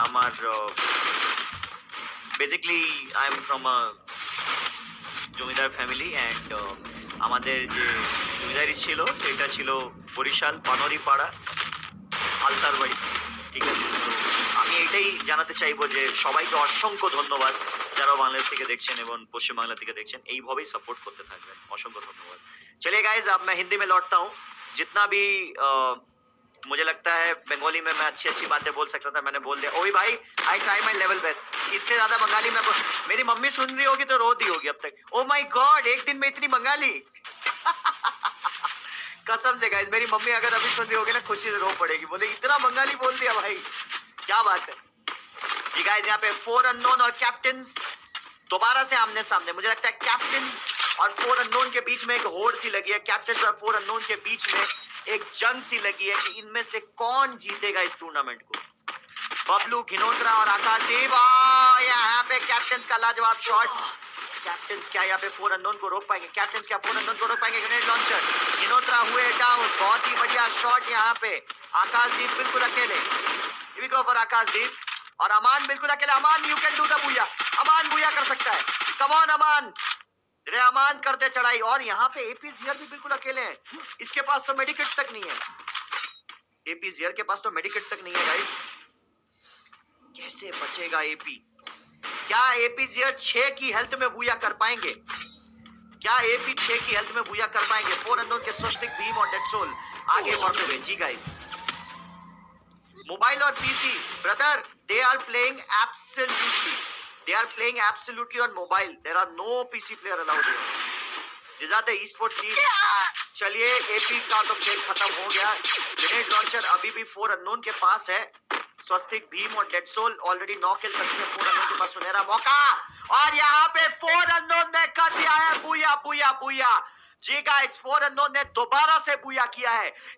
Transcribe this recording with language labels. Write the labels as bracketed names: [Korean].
[Bangla] আমার basically [English] I am from a zamindar family, and [Bangla] আমাদের যে জমিদারি ছিল সেটা ছিল বরিশাল পানরি পাড়া আলতার বাড়ি, ঠিক আছে। তো আমি এটাই জানাতে চাইবো যে সবাইকে অসংখ্য ধন্যবাদ যারা বাংলাদেশ থেকে দেখছেন এবং পশ্চিমবাংলা থেকে দেখছেন, এইভাবেই সাপোর্ট করতে থাকবেন। অসংখ্য ধন্যবাদ। [Hindi] चलिए गाइस, अब मैं हिंदी में लौटता हूँ। जितना भी मुझे लगता है बंगाली में मैं अच्छी अच्छी बातें बोल सकता था मैंने बोल दिया। ओए भाई, [English] I try my level best. [Hindi] इससे ज्यादा बंगाली में मेरी मम्मी सुन रही होगी तो रो दी होगी अब तक। [English] oh my god, [Hindi] एक दिन में इतनी बंगाली कसम से गाइस, मेरी मम्मी अगर अभी सुन रही होगी ना खुशी से रो पड़ेगी, बोले इतना बंगाली बोल दिया भाई, क्या बात है। जी गाइस, यहाँ पे 4 अननोन और कैप्टन्स दोबारा से आमने सामने। मुझे लगता है कैप्टन्स और 4 अननोन के बीच में एक होड़ सी लगी है, कैप्टन्स और 4 अननोन के बीच में एक जंग सी लगी है कि इनमें से कौन जीतेगा इस टूर्नामेंट को। बबलू, घिनोत्रा और आकाशदीप। यहाँ पे कैप्टन्स का लाजवाब शॉट। कैप्टन्स क्या यहाँ पे 4 अननोन को रोक पाएंगे? कैप्टन्स क्या 4 अननोन को रोक पाएंगे? ग्रेनेड लॉन्चर, घिनोत्रा हुए डाउन। बहुत ही बढ़िया शॉट यहाँ पे। आकाशदीप बिल्कुल अकेले। [English] Here we go for Akashdeep. [Hindi] और अमान बिल्कुल अकेले। अमान, [English] You can do the buya. [Hindi] अमान बुया कर सकता है। कम ऑन अमान, रहमान करते चढ़ाई। और यहाँ पे एपी जियर भी बिल्कुल अकेले हैं। इसके पास तो मेडिकेट तक नहीं है। एपी जियर के पास तो मेडिकेट तक नहीं है गाइस। कैसे बचेगा एपी? क्या एपी जियर 6 की हेल्थ में बुया कर पाएंगे? क्या एपी 6 की हेल्थ में बुया कर पाएंगे? 4 अननोन के स्वस्तिक, भीम और डेड सोल आगे बढ़ते हुए। जी गाइस, मोबाइल और PC brother, [English] they are playing absolutely on mobile. There are no PC player allowed here. These are the esports team. [Hindi] चलिए, एपी का तो खेल खत्म हो गया। ग्रेनेड लॉन्चर अभी भी 4 अननोन के पास है। स्वस्तिक, भीम और डेड सोल ऑलरेडी 9 किल कर चुके। 4 अननोन के पास सुनहरा मौका, और यहाँ पे 4 अननोन ने कर दिया है बुया बुया बुया। जी गाइस, 4 अननोन ने दोबारा से बुया किया है।